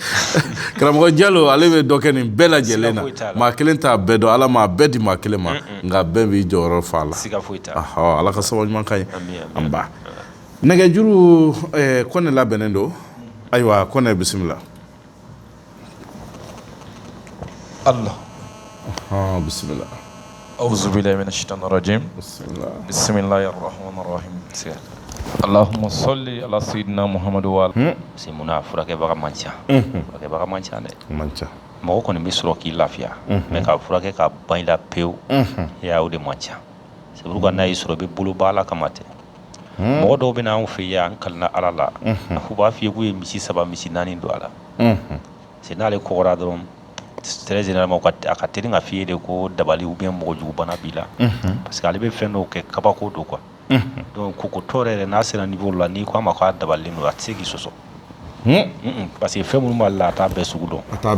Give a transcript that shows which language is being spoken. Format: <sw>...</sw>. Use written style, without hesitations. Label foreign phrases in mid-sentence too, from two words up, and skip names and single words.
<bm>karamɔgɔ Jalo ale bɛ dɔ kɛ nin bɛɛ lajɛlen na maa kelen t'a bɛɛ dɔn ala m'a bɛɛ di maa kelen ma nka bɛɛ b'i jɔyɔrɔ fa la siga foyi t'a la ala ka sababu ɲuman k'a ye an ba nɛgɛjuru Kɔnɛ labɛnnen don ayiwa Kɔnɛ bisimila Allah bisimila</bm> <ar>أعوذ بالله من الشيطان الرجيم بسم الله الرحمن الرحيم اللهم صل على سيدنا محمد وعلى</ar> <bm>c'est mun na furakɛbaga man ca furakɛbaga man ca dɛ mɔgɔ kɔni bɛ sɔrɔ k'i lafiya mais ka furakɛ ka ban i la pewu ya o de man ca</bm> <fr>c'est pourquoi</fr> <bm>n'a y'i sɔrɔ i bɛ bolo b'a la kama tɛ mɔgɔ dɔw bɛ na anw fɛ yan an kalina ala la u b'a f'i ye k'u ye misi 3 misi 4 don a la c'est n'ale kɔgɔra dɔrɔn</bm> <fr>très généralement</fr> <bm>a ka teli ka f'i ye de ko dabali</bm> <fr>ou bien</fr> <bm>mɔgɔjugu bana b'i la</bm> <fr>parce que</fr> <bm>ale bɛ fɛn dɔw kɛ kabako don</bm> <fr>quoi donc</fr> <bm>kokotɔ yɛrɛ n'a sera niveau la n'i ko a ma k'a dabalilen don a tɛ se k'i sɔsɔ</bm> <fr>parce que</fr> <bm>fɛn minnu b'ale la a t'a bɛɛ sugu dɔn</bm>